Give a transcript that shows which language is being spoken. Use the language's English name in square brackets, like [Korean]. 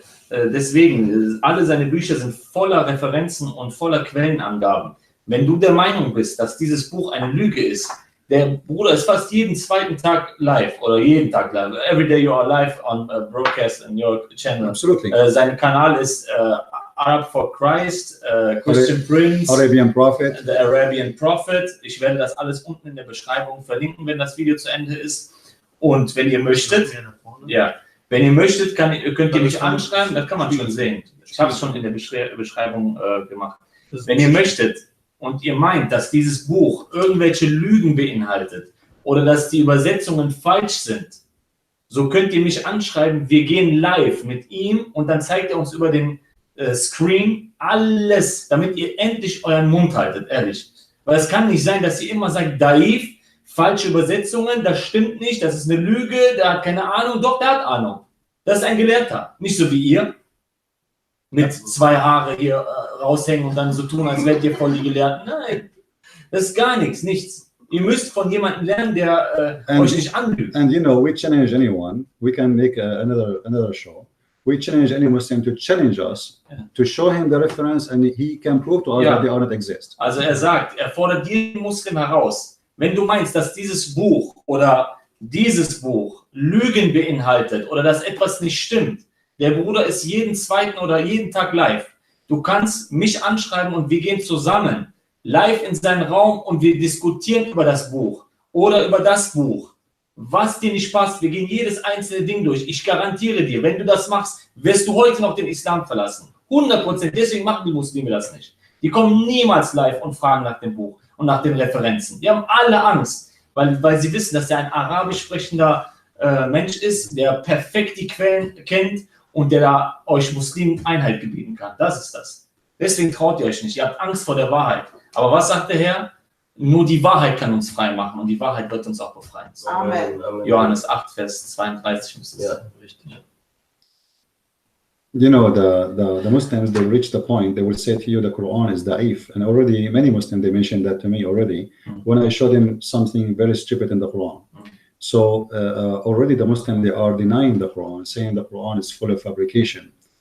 [German] Deswegen, alle seine Bücher sind voller Referenzen und voller Quellenangaben. Wenn du der Meinung bist, dass dieses Buch eine Lüge ist, der Bruder ist fast jeden zweiten Tag live oder jeden Tag live. [English] Every day you are live on a broadcast on your channel. Absolutely. [German] Sein Kanal ist Arab for Christ, Christian Prince, Arabian Prophet. The Arabian Prophet. Ich werde das alles unten in der Beschreibung verlinken, wenn das Video zu Ende ist. Und wenn ihr möchtet, wenn ihr möchtet, könnt ihr mich anschreiben, das kann man schon sehen. Ich habe es schon in der Beschreibung gemacht. Wenn ihr möchtet und ihr meint, dass dieses Buch irgendwelche Lügen beinhaltet oder dass die Übersetzungen falsch sind, so könnt ihr mich anschreiben. Wir gehen live mit ihm und dann zeigt er uns über den Screen alles, damit ihr endlich euren Mund haltet, ehrlich. Weil es kann nicht sein, dass ihr immer sagt, Daif, falsche Übersetzungen, das stimmt nicht, das ist eine Lüge, der hat keine Ahnung. Doch, der hat Ahnung. Das ist ein Gelehrter, nicht so wie ihr. Mit 2 Haare hier raushängen und dann so tun, als wärt ihr voll die Gelehrten. Nein, das ist gar nichts, nichts. Ihr müsst von jemandem lernen, der euch nicht anlügt. [English] And we challenge anyone. We can make another show. We challenge any Muslim to challenge us, to show him the reference, and he can prove to us that they are not exist. [German] Also er sagt, er fordert jeden Muslim heraus. Wenn du meinst, dass dieses Buch oder dieses Buch Lügen beinhaltet oder dass etwas nicht stimmt, der Bruder ist jeden zweiten oder jeden Tag live. Du kannst mich anschreiben und wir gehen zusammen live in seinen Raum und wir diskutieren über das Buch oder über das Buch. Was dir nicht passt, wir gehen jedes einzelne Ding durch. Ich garantiere dir, wenn du das machst, wirst du heute noch den Islam verlassen. 100%. Deswegen machen die Muslime das nicht. Die kommen niemals live und fragen nach dem Buch und nach den Referenzen. Die haben alle Angst, weil sie wissen, dass er ein arabisch sprechender Mensch ist, der perfekt die Quellen kennt und der da euch Muslimen Einheit gebieten kann. Das ist das. Deswegen traut ihr euch nicht. Ihr habt Angst vor der Wahrheit. Aber was sagt der Herr? Nur die Wahrheit kann uns frei machen und die Wahrheit wird uns auch befreien. Amen. Johannes 8, Vers 32 müsste es sein. Richtig. [English] The Muslims, they reach the point, they will say to you the Quran is da'if. And already many Muslims, they mentioned that to me already when I showed them something very stupid in the Quran. So already the Muslims, they are denying the Quran, saying the Quran is full of fabrication.